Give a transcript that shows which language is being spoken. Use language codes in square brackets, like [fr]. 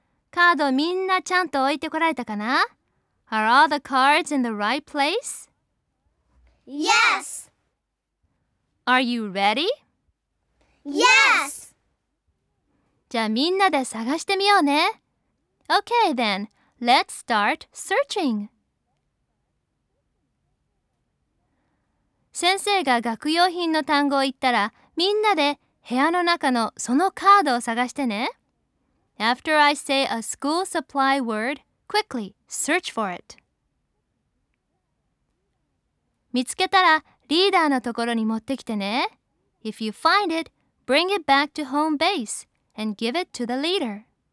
[ja] カードみんなちゃんと置いてこられたかな？ [en] Are all the cards in the right place? Yes! Are you ready? Yes! [ja] じゃあみんなで探してみようね。 [en] Okay then, let's start searching. [ja] 先生が学用品の単語を言ったら、みんなで部屋の中のそのカードを探してね。 [en] After I say a school supply word, quickly search for it. [ja] 見つけたらリーダーのところに持ってきてね。 [en] If you find it, bring it back to home base and give it to the leader.